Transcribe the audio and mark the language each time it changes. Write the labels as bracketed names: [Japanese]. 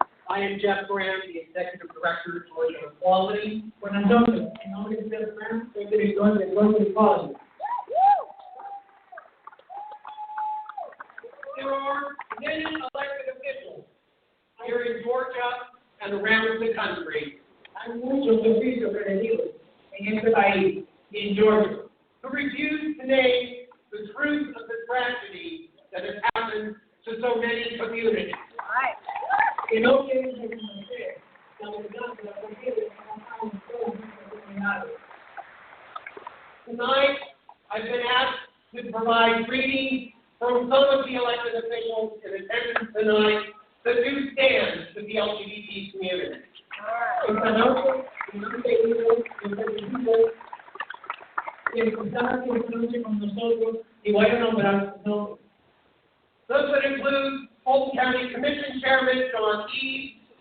[English] I am Jeff Graham, the Executive Director of Georgia Equality. [Spanish] Buenas noches. Mi nombre es Jeff Graham, soy director de Georgia Equality. [English] There are many elected officials here in Georgia and around the country [Spanish] Hay muchos oficios elegidos en este país y en Georgia [English] who refuse to name the truth of the tragedy that has happened to so many communities. [Spanish] que no quieren reconocer la verdad de la tragedia que ha pasado en todas nuestras comunidades. [English] Tonight, I've been asked to provide greetings from some of the elected officials in attendance tonight that do stand with the LGBT community. [Spanish] Esta noche, en han pedido los elegidos que están aquí esta noche con nosotros y voy a nombrar sus nombres. [English] Those would include Fulton County Commission Chairman John Eves,